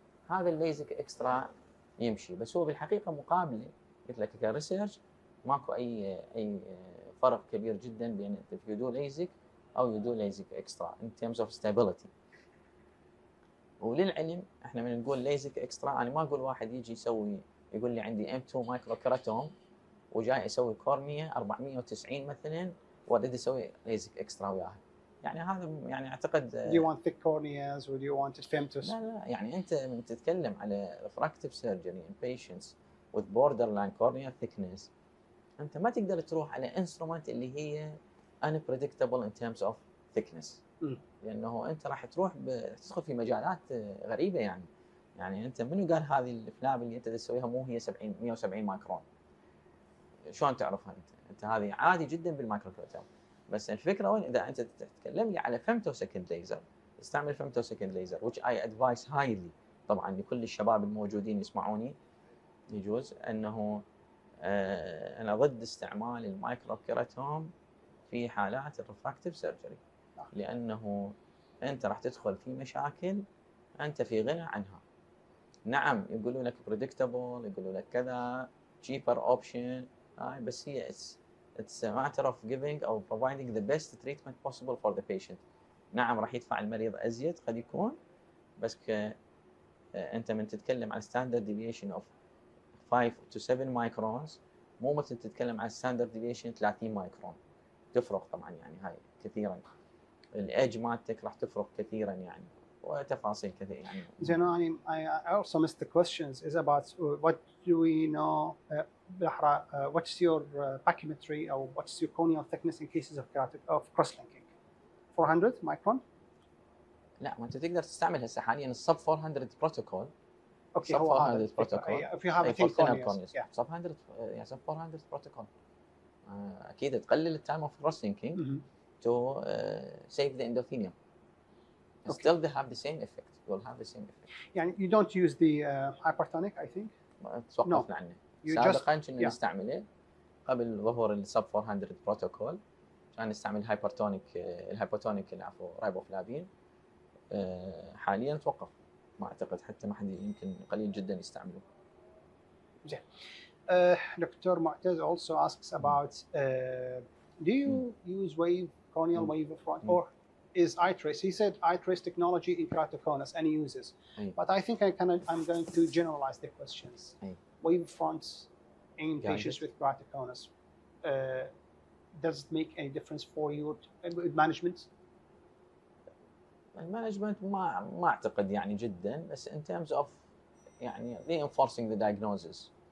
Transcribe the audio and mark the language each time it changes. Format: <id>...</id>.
<ar>هذا الليزك اكسترا يمشي. بس هو بالحقيقه مقابله قلت لك كريسيرش ماكو اي فرق كبير جدا بين انت يدو ليزك او يدو ليزك اكسترا</ar> <en>in terms of stability.</en> <ar>وللعلم احنا من نقول ليزك اكسترا انا ما اقول واحد يجي يسوي يقول لي عندي M2 مايكرو كيراتوم وجاي يسوي كورنيا 490 مثلا واريد اسوي ليزك اكسترا وياها. يعني هذا يعني اعتقد</ar> <en>do you want thick corneas or do you want femtos؟</en> <ar>لا يعني انت من تتكلم على</ar> <en>refractive surgery in patients with borderline corneal thickness</en> <ar>انت ما تقدر تروح على instrument اللي هي</ar> <en>unpredictable in terms of thickness.</en> <ar>لانه انت راح تدخل في مجالات غريبه. يعني انت منو قال هذه الفلاب اللي انت تسويها مو هي 170 مايكرون؟ شلون تعرفها انت هذه عادي جدا بالمايكرو كيراتوم. بس الفكره وين اذا انت تتكلم لي على فيمتو سكند ليزر استعمل فيمتو سكند ليزر</ar> <en>which I advise highly</en> <ar>طبعا لكل الشباب الموجودين يسمعوني. يجوز انه انا ضد استعمال المايكرو كيراتوم في حالات الريفراكتيف سيرجري لانه انت راح تدخل في مشاكل انت في غنى عنها. نعم يقولوا لك</ar> <en>predictable</en> <ar>يقولوا لك كذا</ar> <en>cheaper option</en> <ar>بس هي</ar> <en>it's a matter of giving or providing the best treatment possible for the patient.</en> <ar>نعم راح يدفع المريض ازيد قد يكون بس انت من تتكلم عن</ar> <en>standard deviation of 5 to 7</en> <ar>مايكرونز مو مثل تتكلم عن</ar> <en>standard deviation 30</en> <ar>مايكرون. تفرق طبعا يعني هاي كثيرا. الايدج مالتك راح تفرق كثيرا يعني وتفاصيل كثير يعني. زين</ar> <en>I also missed the questions is about what do we know what's your pachymetry or what's your corneal thickness in cases of cross-linking 400 micron.</en> <ar>لا ما انت تقدر تستعمل هسه حاليا السب 400 بروتوكول. اوكي هو هذا بروتوكول</ar> <en>if you have a thin corneas</en> <ar>سب 100 يعني سب 400 بروتوكول اكيد تقلل التايم اوف كروس لينكينج</ar> <en>to save the endothelium. Still they have the same effect. Will have the same effect. يعني you don't use the hypertonic I think.</en> <ar>توقفنا عنه. سابقا كنا نستعمله قبل ظهور السب 400 بروتوكول كان نستعمل الهايبوتونيك العفو رايبوفلافين. حاليا توقف ما اعتقد حتى ما حد يمكن قليل جدا يستعمله. زين. Dr.</ar> <en>Mu'taz also asks about do you use corneal wavefront or is iTrace? He said iTrace technology in keratoconus and he uses. But I think I'm going to generalize the questions. Wavefronts in patients with keratoconus. Does it make any difference for your management?</en> <ar>المانجمنت ما اعتقد يعني جدا بس</ar> <en>in terms of</en> <ar>يعني</ar> <en>reinforcing the diagnosis.</en>